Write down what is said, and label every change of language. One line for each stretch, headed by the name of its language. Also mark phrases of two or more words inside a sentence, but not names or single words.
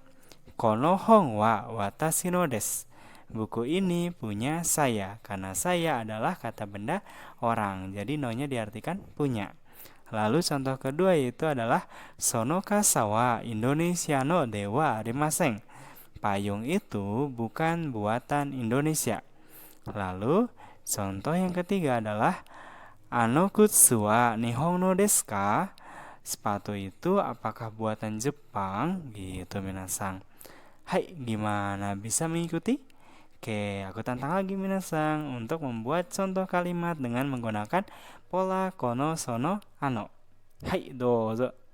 Japanese: この本は私のです.
Indonesian: Buku ini punya saya karena saya adalah kata benda orang. Jadi no-nya diartikan punya. Lalu contoh kedua yaitu adalah
Japanese: その傘はインドネシアのではありません.
Indonesian: Payung itu bukan buatan Indonesia. Lalu contoh yang ketiga adalah
Japanese: あの靴は日本のですか?
Indonesian: Sepatu itu apakah buatan Jepang? Gitu minasang. Hai, gimana bisa mengikuti? Oke, aku tantang lagi minasang untuk membuat contoh kalimat dengan menggunakan pola
Japanese: この その あの. はい、どうぞ.